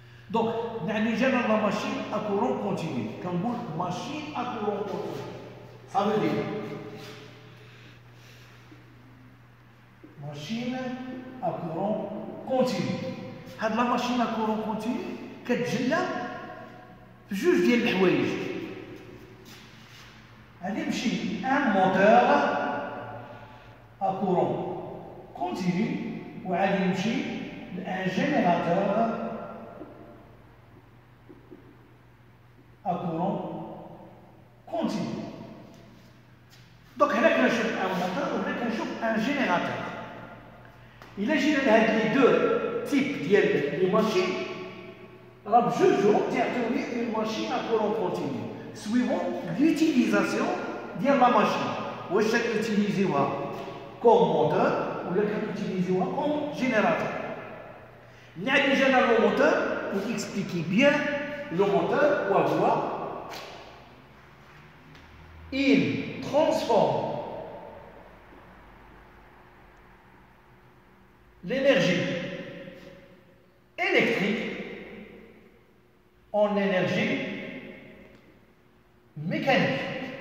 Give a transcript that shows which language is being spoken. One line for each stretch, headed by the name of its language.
French: Donc, nous avons la machine à courant continu. Quand on dit machine à courant continu, ça veut dire machine à courant continu. Cette machine à courant continu,
Arabic: كتجلى في جوج ديال الحوايج. غادي يمشي ان موتور
French: à courant continu
Arabic: وغادي يمشي لان جينيراتور à courant continu.
French: Donc
Arabic: هنا كنشوف ان موتور وهنا كنشوف ان جينيراتور. إلا جينا لهاد لي دو تيب ديال لي ماشين راه بجوجهم تعطيوني اون ماشين
French: à courant continu suivant l'utilisation
Arabic: ديال لا ماشين. واش كنوتيليزيوها كوم موتور ولا كنوتيليزيوها كوم جينيراتور. نعاد جانا لو موتور
French: pour expliquer bien le moteur
Arabic: وهو
French: il transforme l'énergie électrique en énergie mécanique.